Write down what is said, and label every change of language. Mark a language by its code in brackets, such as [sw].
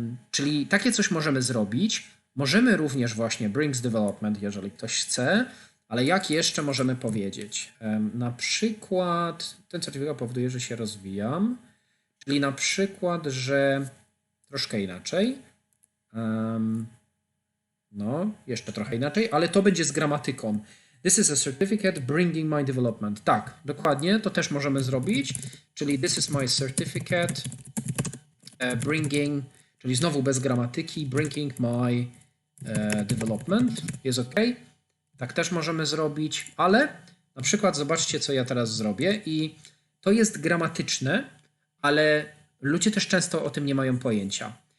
[pl] Czyli takie coś możemy zrobić. Możemy również właśnie brings development, jeżeli ktoś chce, ale jak jeszcze możemy powiedzieć? Na przykład ten certyfikat powoduje, że się rozwijam, czyli na przykład, że troszkę inaczej, no jeszcze trochę inaczej, ale to będzie z gramatyką. [en] This is a certificate bringing my development. [pl] Tak, dokładnie, to też możemy zrobić, czyli this is my certificate bringing, czyli znowu bez gramatyki, bringing my development, jest ok. Tak też możemy zrobić, ale na przykład zobaczcie, co ja teraz zrobię i to jest gramatyczne, ale ludzie też często o tym nie mają pojęcia.